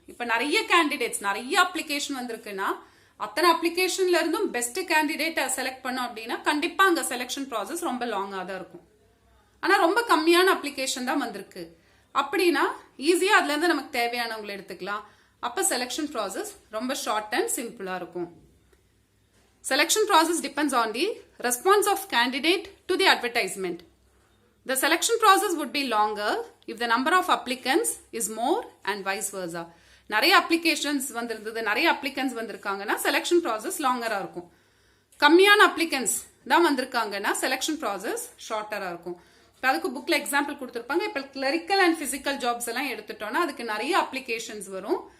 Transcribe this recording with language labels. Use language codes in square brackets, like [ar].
[ta] இப்ப நிறைய கேண்டிடேட்ஸ், நிறைய அப்ளிகேஷன் வந்திருக்குன்னா அத்தனை அப்ளிகேஷன்ல இருந்தும் பெஸ்ட் கேண்டிடேட் செலக்ட் பண்ணோம் அப்படின்னா கண்டிப்பா அங்க செலக்ஷன் ப்ராசஸ் ரொம்ப லாங்கா தான் இருக்கும். ஆனா ரொம்ப கம்மியான அப்ளிகேஷன் தான் வந்திருக்கு அப்படின்னா ஈஸியா அதுல இருந்து நமக்கு தேவையானவங்களை எடுத்துக்கலாம். அப்ப செலக்ஷன் ப்ராசஸ் ரொம்ப ஷார்ட் அண்ட் சிம்பிளா இருக்கும். [en] Selection process depends on the response of candidate to the advertisement. The selection process would be longer if the number of applicants is more and vice versa. [ta] நிறைய applications வந்திருந்தது, நிறைய applicants வந்திருக்காங்கன்னா selection process லாங்கரா இருக்கும். கம்மியான applicants தான் வந்திருக்காங்கன்னா selection process ஷார்ட்டரா இருக்கும். அதுக்கு புக்ல example கொடுத்திருப்பாங்க. இப்ப கிளரிக்கல் அண்ட் பிசிக்கல் ஜாப்ஸ் எல்லாம் எடுத்துட்டோம்னா அதுக்கு நிறைய அப்ளிகேஷன்ஸ் வரும்.